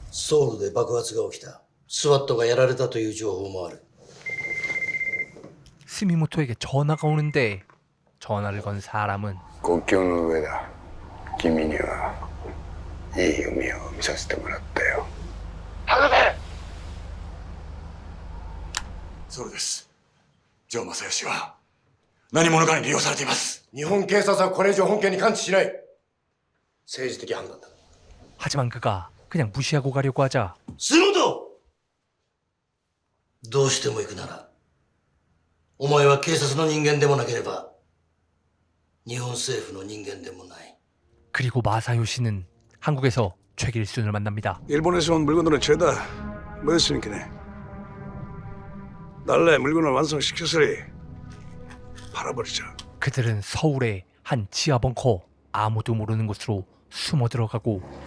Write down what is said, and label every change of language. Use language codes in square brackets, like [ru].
[ja] ソウルで爆発が起きた。スワットがやられたという情報もある。 [ko] 스미모토에게 전화가 오는데 전화를 건 사람은 [ja] 国境の上だ。君にはいい海を見させてもらったよ。そうです。城正義は何者かに利用されています。日本警察はこれ以上本件に関知しない。政治的判断だ。 [ko] 하지만 그가 그냥 무시하고 가려고 하자 [ja] 杉本どうしても行くならお前は警察の人間でもなければ日本政府の人間でもない [ko] 그리고 마사요시는 한국에서 최길순을 만납니다. 일본에서 온 물건들은 죄다 뭐였으니까네. 날래 물건을 완성시켜서리 팔아버리자. 그들은 서울의 한 지하 벙커 아무도 모르는 곳으로 숨어 들어가고